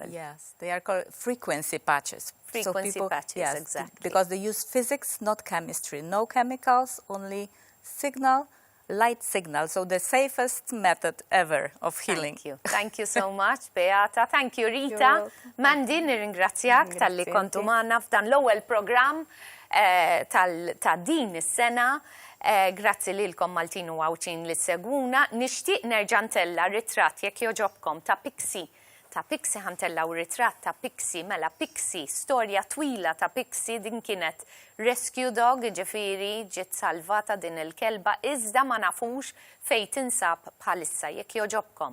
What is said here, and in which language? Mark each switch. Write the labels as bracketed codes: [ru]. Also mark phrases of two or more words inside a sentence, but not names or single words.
[en] Yes, they are called frequency patches. Frequency patches, exactly. Because they use physics, not chemistry. No chemicals, only signal, light signal. So the safest method ever of healing. Thank you. Thank you so much, Beata. Thank you, Rita. [mt] Mandi, nirringrazzjak tal-li kontu maħna f'dan l-ewwel program ta' din is-sena. Grazzi lilkom Maltin u Għawċin li seguna. Nixtieq nerġa' ntella ritratt jekk joġobkom ta' Pixie. Ta' Pixie ħantellaw ritratt ta' Pixie, mela Pixie, storja twila ta' Pixie din kienet [en] rescue dog, [mt] ġifiri ġiet salvata din il-kelba, iżda ma nafux fejn tinsab bħalissa jekk joġobkom.